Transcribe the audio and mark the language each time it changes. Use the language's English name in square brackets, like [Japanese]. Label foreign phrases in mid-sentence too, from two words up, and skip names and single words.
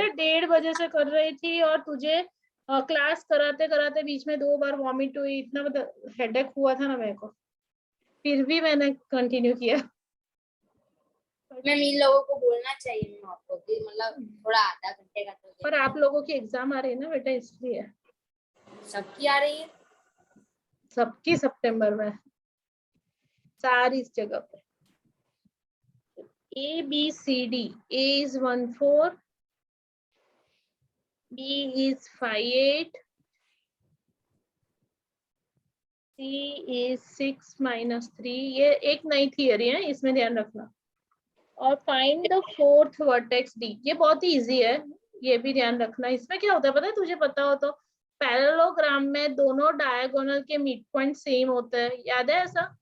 [Hindi] बेटा 1:30 बजे से कर रही थी, और तुझे क्लास कराते कराते बीच में 2 बार वॉमिट हुई, इतना मतलब हेडेक हुआ था ना मेरे को, फिर भी मैंने कंटिन्यू किया। मैम इन लोगों को बोलना चाहिए मैम आपको कि मतलब थोड़ा आधा घंटे का तो पर आप लोगों की एग्जाम आ रही है ना बेटा, इसलिए। सबकी आ रही है। सबकी सितंबर में, सारी इस जगह पे। [English] A B C D, A is 1 4, B is 5 8, C is 6 -3, [Hindi] ये एक नई थियरी है, इसमें ध्यान रखना। और [English] find the 4th vertex D, [Hindi] ये बहुत ही इजी है, ये भी ध्यान रखना। इसमें क्या होता है पता है, तुझे पता हो तो, पैरेललोग्राम में दोनों डायगोनल के [English] mid point same [Hindi] होता है, याद है ऐसा?